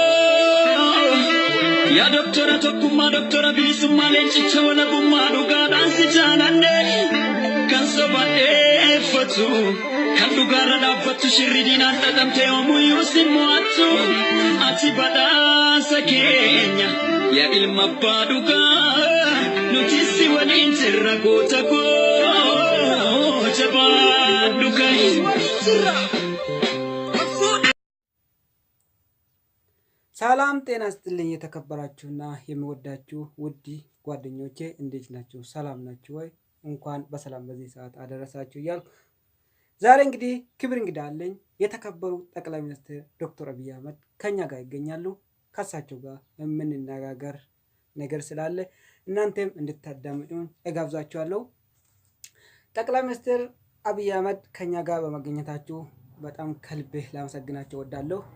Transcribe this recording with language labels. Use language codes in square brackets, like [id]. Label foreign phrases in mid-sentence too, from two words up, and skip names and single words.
[om] ya doktora tokkummaa doktora bilisummaa leencicha wala gummaa dhugaa dhaansi jaalanne kan sobaadheeffatu kan dhugaarra dhaabbattu shirri diinaan dhadhamte oomuyyuu sin mo'attu ati badhaasa keenya ya ilma abbaa dhugaa nuti si waliin jirra goota koo [am] ሰላም ጤና ይስጥልኝ የተከበራችሁና የሚወዳችሁ ውድ ጓደኞቼ እንዴት ናችሁ? ሰላም ናችሁ ወይ? እንኳን በሰላም በዚህ ሰዓት አደረሳችሁ እያልኩ ዛሬ እንግዲህ ክብር እንግዳ አለኝ። የተከበሩ ጠቅላይ ሚኒስትር ዶክተር አብይ አህመድ ከኛ ጋር ይገኛሉ። ከሳቸው ጋር የምንነጋገር ነገር ስላለ እናንተም እንድታዳምጡን እጋብዛችኋለሁ። ጠቅላይ ሚኒስትር አብይ አህመድ ከኛ ጋር በመገኘታችሁ በጣም ከልቤ ላመሰግናችሁ እወዳለሁ።